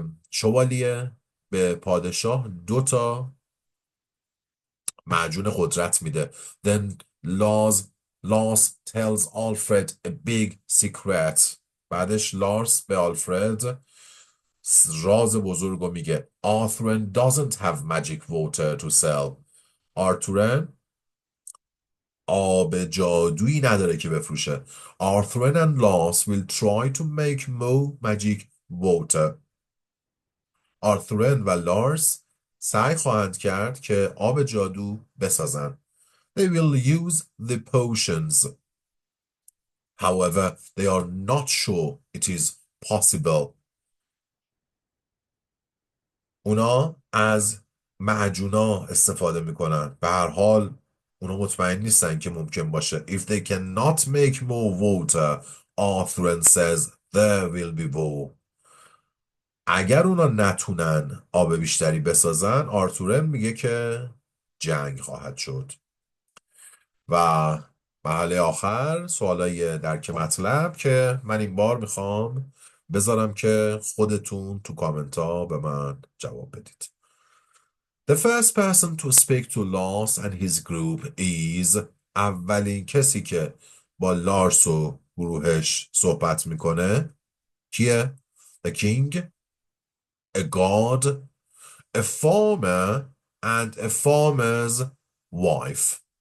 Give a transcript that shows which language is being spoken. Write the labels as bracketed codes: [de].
[fa] شوالیه به پادشاه 2 تا معجون قدرت میده. [en] Then Lars tells Alfred a big secret. [fa] بعدش لارس به آلفرد راز بزرگ رو میگه. [en] Arthur doesn't have magic water to sell. [fa] آرتورن آب جادویی نداره که بفروشه. [en] Arthur and Lars will try to make more magic water. [fa] آرتورن و لارس سعی خواهند کرد که آب جادو بسازند. [en] They will use the potions. However, they are not sure it is possible. [fa] اونا از معجونا استفاده میکنن. به هر حال اونا مطمئن نیستن که ممکن باشه. [en] If they cannot make more water, Arthur says there will be war. [fa] اگر اونا نتونن آب بیشتری بسازن، آرتورن میگه که جنگ خواهد شد. و مرحله آخر سوالای درک مطلب که من این بار میخوام بذارم که خودتون تو کامنت ها به من جواب بدید. [en] The first person to speak to Lars and his group is [fa] اولین کسی که با لارس و گروهش صحبت میکنه کیه؟ [en] A king, a god, a farmer and a farmer's wife.